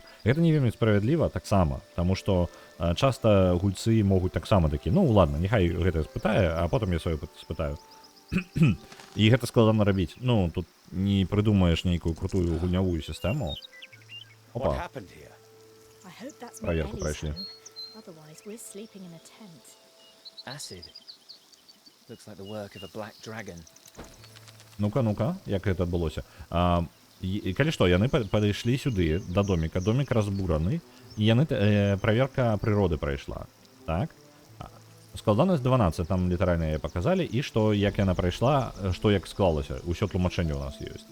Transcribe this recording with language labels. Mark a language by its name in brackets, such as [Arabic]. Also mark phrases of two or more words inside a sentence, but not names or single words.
[Belarusian] Гэта не вельмі справядліва таксама, таму што часта гульцы могуць таксама такі, ладно, няхай гэта спытае, а потым я сваё спытаю. І гэта складана рабіць. Тут не прыдумаеш нейкую крутую гульнявую сістэму. Опа. Праверку прайшлі. [English] Looks like the work of a black dragon. [Belarusian] Ну-ка, як гэта адбылося? Калі што, яны падышлі сюды, да доміка, домік разбураны, і яны, праверка прыроды прайшла, так? Складанасць 12, там літаральна яе паказалі, і што, як яна прайшла, што як склалася, усё тлумачэнне ў нас ёсць.